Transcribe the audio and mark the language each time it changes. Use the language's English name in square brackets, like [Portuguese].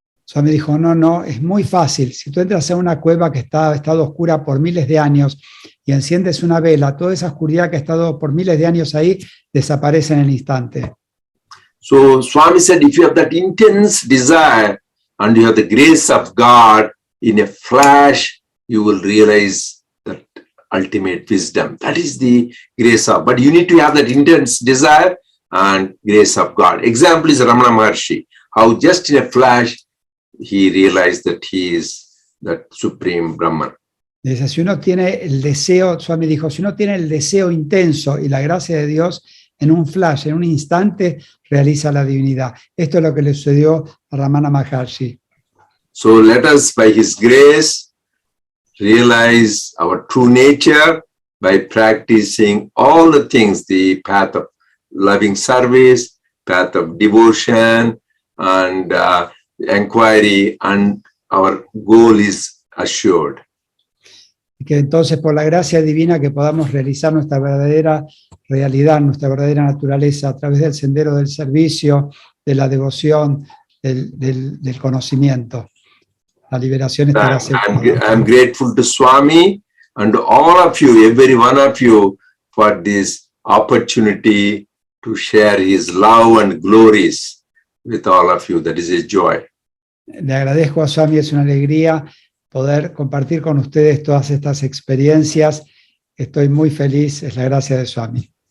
[Spanish] Swami dijo, no, es muy fácil. Si tú entras en una cueva que ha estado oscura por miles de años y enciendes una vela, toda esa oscuridad que ha estado por miles de años ahí desaparece en el instante. [English] So Swami said, if you have that intense desire and you have the grace of God, in a flash, you will realize that ultimate wisdom. That is the grace of, but you need to have that intense desire and grace of God. Example is Ramana Maharshi, how just in a flash, he realized that he is that supreme Brahman. [Spanish] Dice, si uno tiene el deseo, Swami dijo, si uno tiene el deseo intenso y la gracia de Dios, en un flash, en un instante, realiza la divinidad. Esto es lo que le sucedió a Ramana Maharshi. [English] So let us, by his grace, realize our true nature by practicing all the things, the path of loving service, path of devotion, and inquiry, and our goal is assured. [Spanish] Y que entonces por la gracia divina que podamos realizar nuestra verdadera realidad, nuestra verdadera naturaleza a través del sendero del servicio, de la devoción, del conocimiento. La liberación estará segura. [English] I'm grateful to Swami and all of you, every one of you, for this opportunity to share his love and glories with all of you. That is a joy. [Spanish] Le agradezco a Swami, es una alegría poder compartir con ustedes todas estas experiencias. Estoy muy feliz, es la gracia de Swami.